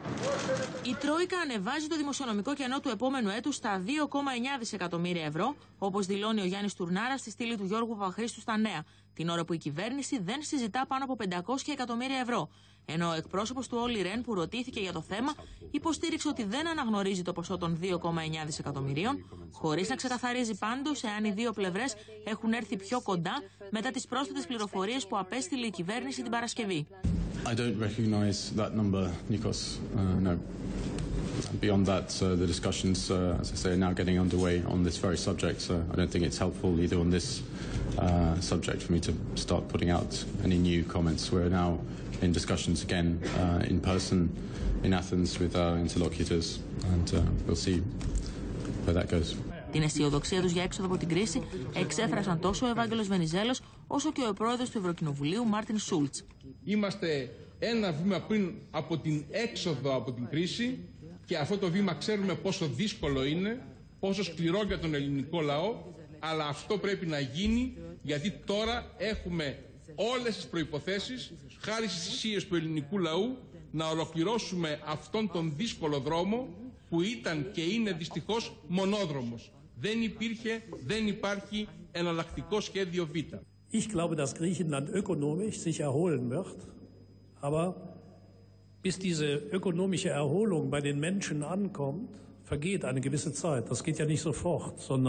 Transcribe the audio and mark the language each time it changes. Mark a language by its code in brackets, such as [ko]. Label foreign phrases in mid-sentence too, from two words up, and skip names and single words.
[el] Η Τρόικα ανεβάζει το δημοσιονομικό κενό του επόμενου έτους στα 2,9 δισεκατομμύρια ευρώ, όπως δηλώνει ο Γιάννης Τουρνάρας στη στήλη του Γιώργου Παπαχρήστου στα Νέα, την ώρα που η κυβέρνηση δεν συζητά πάνω από 500 εκατομμύρια ευρώ. Ενώ ο εκπρόσωπος του Όλι Ρεν, που ρωτήθηκε για το θέμα, υποστήριξε ότι δεν αναγνωρίζει το ποσό των 2,9 δισεκατομμυρίων, χωρίς να ξεκαθαρίζει πάντως εάν οι δύο πλευρές έχουν έρθει πιο κοντά μετά τις πρόσθετες πληροφορίες που απέστειλε η κυβέρνηση την Παρασκευή. [en] I don't recognize that number, Nikos. No. Beyond that, the discussions, as I say, are now getting underway on this very subject. I don't think it's helpful either on this subject for me to start putting out any new comments. We're now in discussions again in person in Athens with our interlocutors, and we'll see where that goes. [el] Την αισιοδοξία τους για έξοδο από την κρίση εξέφρασαν τόσο ο Ευάγγελος Βενιζέλος όσο και ο πρόεδρος του Ευρωκοινοβουλίου Μάρτιν Σούλτς. Είμαστε ένα βήμα πριν από την έξοδο από την κρίση και αυτό το βήμα ξέρουμε πόσο δύσκολο είναι, πόσο σκληρό για τον ελληνικό λαό, αλλά αυτό πρέπει να γίνει γιατί τώρα έχουμε όλες τις προϋποθέσεις, χάρη στις θυσίες του ελληνικού λαού, να ολοκληρώσουμε αυτόν τον δύσκολο δρόμο που ήταν και είναι δυστυχώς μονόδρομος. Δεν υπάρχει εναλλακτικό σχέδιο Β. [de] Ich glaube, dass Griechenland ökonomisch sich erholen wird, aber bis diese ökonomische Erholung bei den Menschen ankommt, vergeht eine gewisse Zeit. Das geht ja nicht sofort, sondern